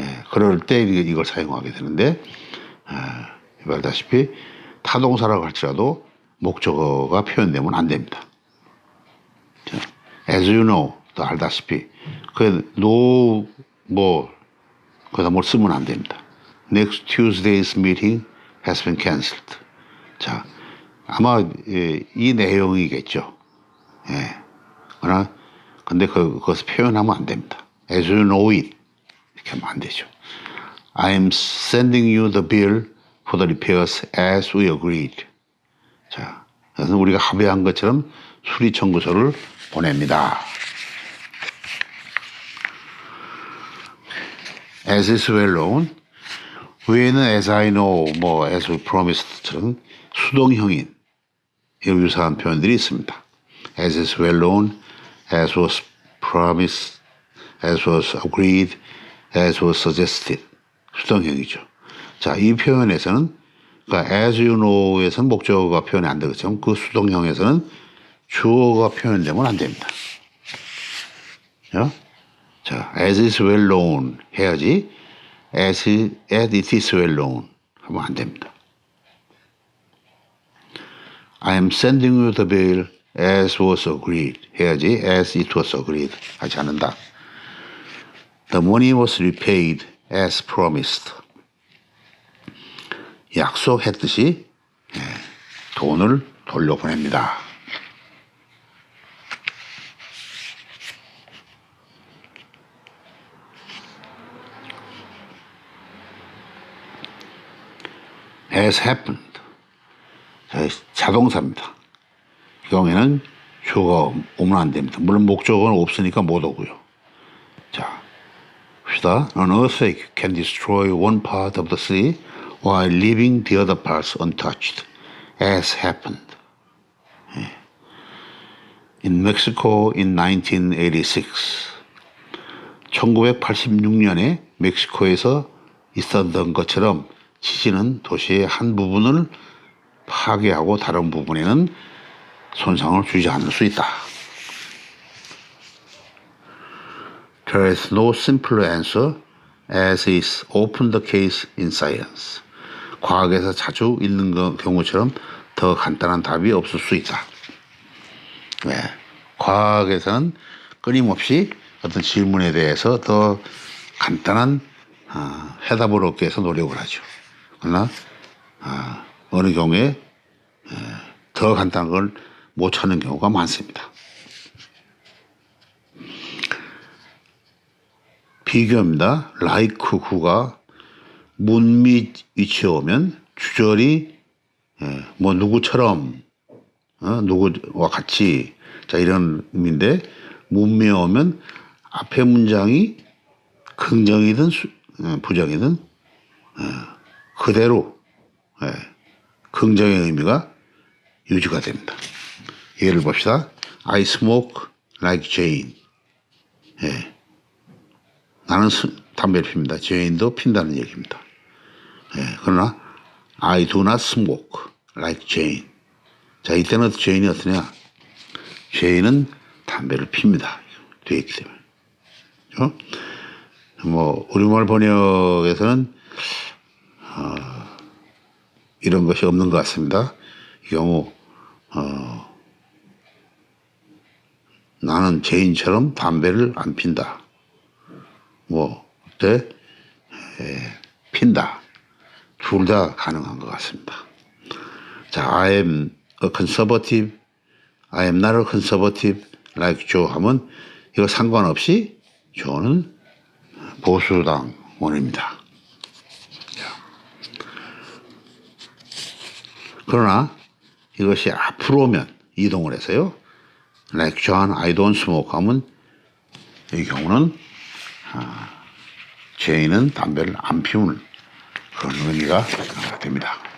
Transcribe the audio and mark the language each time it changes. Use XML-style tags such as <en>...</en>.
<ko>그럴 때 이걸 사용하게 되는데 알다시피 타동사라고 할지라도 목적어가 표현되면 안 됩니다. 자,</ko> <en>as you know,</en> <ko>또 알다시피 그 no 그다 뭘 쓰면 안 됩니다.</ko> <en>Next Tuesday's meeting has been cancelled.</en> <ko>자, 아마 이 내용이겠죠. 그러나 근데 그것을 표현하면 안 됩니다.</ko> <en>As you know it</en> <ko>이렇게 하면 안 되죠.</ko> <en>I am sending you the bill for the repairs as we agreed.</en> <ko>자, 그래서 우리가 합의한 것처럼 수리 청구서를 보냅니다.</ko> <en>As is well known,</en> <ko>위에는</ko> <en>as I know, as we promised처럼</en> <ko>수동형인 유사한 표현들이 있습니다.</ko> <en>As is well known, as was promised, as was agreed, as was suggested.</en> <ko>수동형이죠. 자, 이 표현에서는 그러니까</ko> <en>as you know</en> <ko>에서는 목적어가 표현이 안 되겠지만 그 수동형에서는 주어가 표현되면 안 됩니다. 자,</ko> <en>as is well known</en> <ko>해야지</ko> <en>as it is well known</en> <ko>하면 안 됩니다.</ko> <en>I am sending you the bill as was agreed</en> <ko>해야지</ko> <en>as it was agreed</en> <ko>하지 않는다.</ko> <en>The money was repaid as promised.</en> <ko>약속했듯이 돈을 돌려보냅니다.</ko> <en>Has happened.</en> <ko>자동사입니다. 이 경우에는 주어가 오면 안 됩니다. 물론 목적어는 없으니까 못 오고요. 자, 봅시다.</ko> <en>An earthquake can destroy one part of the sea while leaving the other parts untouched, as happened. In Mexico in 1986.</en> <ko>1986년에 멕시코에서 있었던 것처럼 지진은 도시의 한 부분을 파괴하고 다른 부분에는 손상을 주지 않을 수 있다.</ko> <en>There is no simpler answer as is often the case in science.</en> <ko>과학에서 자주 있는 경우처럼 더 간단한 답이 없을 수 있다. 과학에서는 끊임없이 어떤 질문에 대해서 더 간단한 해답을 얻기 위해서 노력을 하죠. 그러나 어느 경우에 더 간단한 걸 못 찾는 경우가 많습니다. 비교입니다. like who가 문 및 위치에 오면 주절이 누구처럼 누구와 같이 자 이런 의미인데 문미에 오면 앞에 문장이 긍정이든 부정이든 그대로 긍정의 의미가 유지가 됩니다. 예를 봅시다.</ko> <en>I smoke like Jane.</en> <ko>나는 담배를 핍니다. Jane도 핀다는 얘기입니다.</ko> <en>그러나 I do not smoke like Jane.</en> <ko>자, 이때는 Jane이 어떠냐? Jane은 담배를 핍니다. 되어 있기 때문에. 우리말 번역에서는 이런 것이 없는 것 같습니다. 이 경우 나는 제인처럼 담배를 안 핀다. 그때 핀다. 둘 다 가능한 것 같습니다. 자,</ko> <en>I am a conservative, I am not a conservative like Joe</en> <ko>하면 이거 상관없이</ko> <en>Joe는</en> <ko>보수당원입니다. 그러나 이것이 앞으로 오면 이동을 해서요.</ko> <en>Like John, I don't smoke</en> <ko>하면 이 경우는 제인은 담배를 안 피우는 그런 의미가 됩니다.</ko>